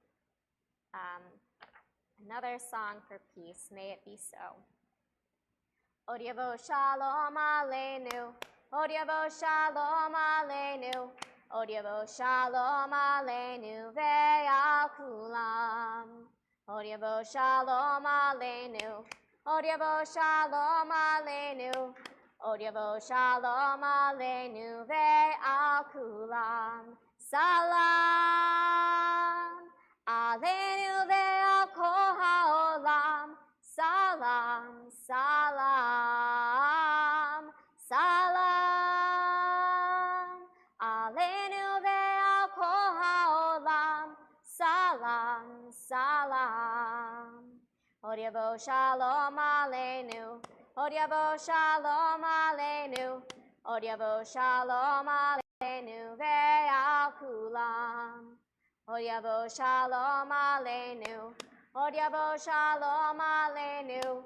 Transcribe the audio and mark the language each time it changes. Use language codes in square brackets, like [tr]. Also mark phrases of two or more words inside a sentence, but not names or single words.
[en] Another song for peace. May it be so. [he] עוד יבוא שלום עלינו. עוד יבוא שלום עלינו. עוד יבוא שלום עלינו ועל כולם. עוד יבוא שלום עלינו. עוד יבוא שלום עלינו. עוד יבוא שלום עלינו ועל כולם. Salam עלינו ועל כל העולם. [ar] سلام، سلام، سلام [he] עלינו ועל כל העולם. [ar] سلام، سلام. [he] עוד יבוא שלום עלינו. עוד יבוא שלום עלינו. עוד יבוא שלום עלינו ועל כולם. עוד יבוא שלום עלינו. עוד יבוא שלום עלינו.